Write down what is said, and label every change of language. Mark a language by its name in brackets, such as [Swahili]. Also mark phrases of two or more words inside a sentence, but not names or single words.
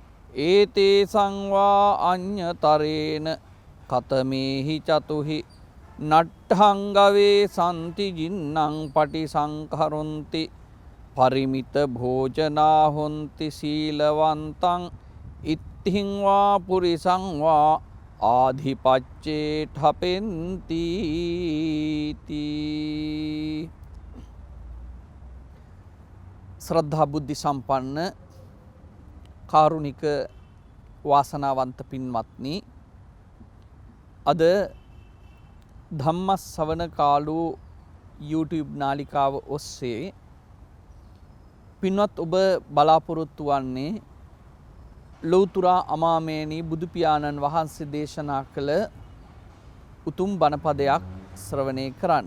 [Pali] ඒතේ සංවා අඤ්ඤතරේන කතමේහි චතුහි නට්ඨංගවේ සන්ති ජින්නං පටිසංකරොන්ති පරිමිත භෝජනා හොන්ති සීලවන්තං ඉත්තිං වා පුරිසං වා ආධිපච්චේ ඨපෙන්ති [Sinhala] ශ්‍රද්ධා බුද්ධි සම්පන්න කාරුණික වාසනාවන්ත පින්වත්නි, අද ධම්මස්සවන කාලෝ YouTube නාලිකාව ඔස්සේ පින්වත් ඔබ බලාපොරොත්තු වන්නේ ලෞතුරා අමාමේනී බුදු පියාණන් වහන්සේ දේශනා කළ උතුම් බණපදයක් ශ්‍රවණය කරන්න.